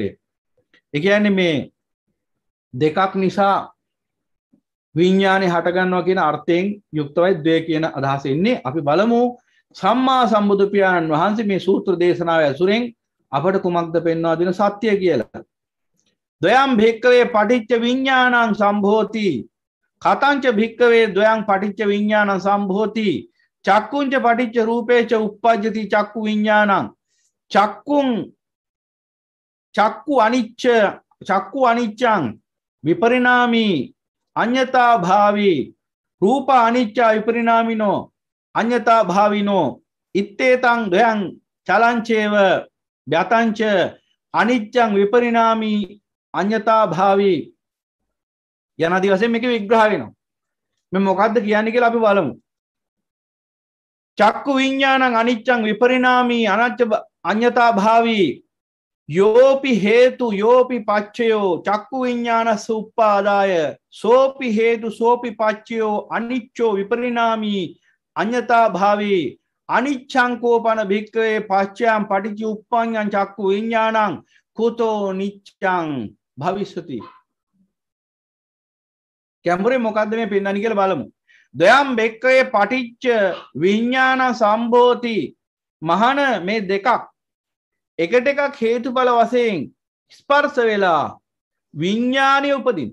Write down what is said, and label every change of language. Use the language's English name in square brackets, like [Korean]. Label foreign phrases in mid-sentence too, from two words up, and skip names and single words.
[Sinhala] ඒ කියන්නේ මේ දෙකක් නිසා විඥානේ හට ගන්නවා කියන අර්ථයෙන් යුක්තවයි ද්වය කියන අදහස එන්නේ. අපි බලමු සම්මා සම්බුදු පියාණන් වහන්සේ මේ සූත්‍ර දේශනාව ඇසුරෙන් අපට කුමක්ද පෙන්වා දෙන සත්‍ය කියලා. [Pali] ද්වයං භික්කවේ පටිච්ච විඥානං සම්භෝති කතංච භික්කවේ ද්වයං පටිච්ච විඥානං සම්භෝති චක්කුංච පටිච්ච රූපේච උප්පජ්ජති චක්කු විඥානං චක්කු අනිච්චං විපරිණාමී අඤ්ඤතා භාවී රූප අනිච්චා විපරිණාමිනෝ අඤ්ඤතා භාවිනෝ ඉත්තේතං ද්වයං චලංචේව යතංච අනිච්චං විපරිණාමී අඤ්ඤතා භාවී [Sinhala] යනාදී වශයෙන් මේක විග්‍රහ වෙනවා. මේ මොකද්ද කියන්නේ කියලා අපි බලමු. [Pali] චක්කු විඥානං අනිච්චං විපරිණාමී අඤ්ඤතා භාවී යෝපි හේතු යෝපි පච්චයෝ චක්කු විඥානස්ස උප්පාදාය සෝපි හේතු සෝපි පච්චයෝ අනිච්චෝ විපරිණාමී අඤ්ඤතා භාවී අනිච්ඡං කෝපන භික්ඛවේ පච්චයං පටිච්ච උප්පඤ්ඤං චක්කු විඥානං කුතෝ නිච්ඡං භවිෂති. [Sinhala] කැඹුරේ මොකද්ද මේ පෙන්වන්නේ කියලා බලමු. [Pali] ද්වයං භික්ඛවේ පටිච්ච විඥාන සම්භෝති [Sinhala] මහාන මේ දෙකක් එකට එකක් හේතුඵල වශයෙන් ස්පර්ශ වෙලා විඥානිය උපදින.